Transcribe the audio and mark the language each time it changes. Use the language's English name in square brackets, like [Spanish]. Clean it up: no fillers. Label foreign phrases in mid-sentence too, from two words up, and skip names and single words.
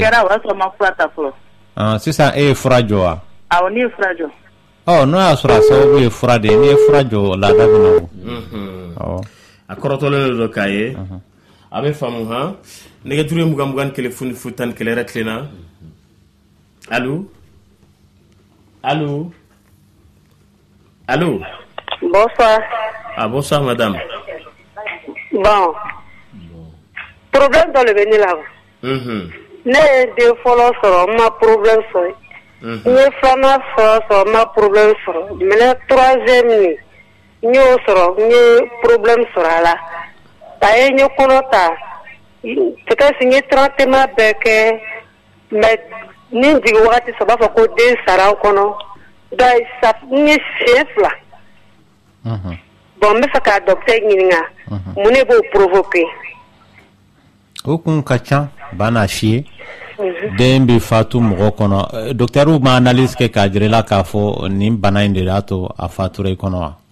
[Bambara] O kɛra o y'a sɔrɔ n ma fura ta fɔlɔ. Sisan e ye fura jɔ wa? Awɔ ne ye fura jɔ. N'o y'a sɔrɔ a sababu ye fura de ye n'i ye fura jɔ laada bɛ na o. A kɔrɔtɔlen don k'a ye a bɛ faamu han nɛgɛjuru ye 21 fonifu 11 yɛrɛ tilenna. [French] Allô? Allô? Allô? Bonsoir. Bonsoir madame. Bon. Problème dans le venir là. [Bambara] Ne de follow sɔrɔ ma problème sɔrɔ. N fana sɔrɔ ma problème sɔrɔ. [French] Mais troisième [Bambara] ni n y'o sɔrɔ n problème sɔrɔ a la. A ye n kɔnɔ ta. Peut-être n traitement bɛɛ kɛ mais ni jigin wagati sɔrɔ b'a fɔ ko den sara kɔnɔ. [French] Donc ça [Bambara] n siɲɛ 2. Bon n bɛ fɛ ka docteur ɲininka mun ne b'o provoquer. O kun ka ca ba n'a f'i ye den bɛ fatu mɔgɔ kɔnɔ docteur ma analyse kɛ k'a jira i la k'a fɔ nin bana in de y'a to a fatura i kɔnɔ wa?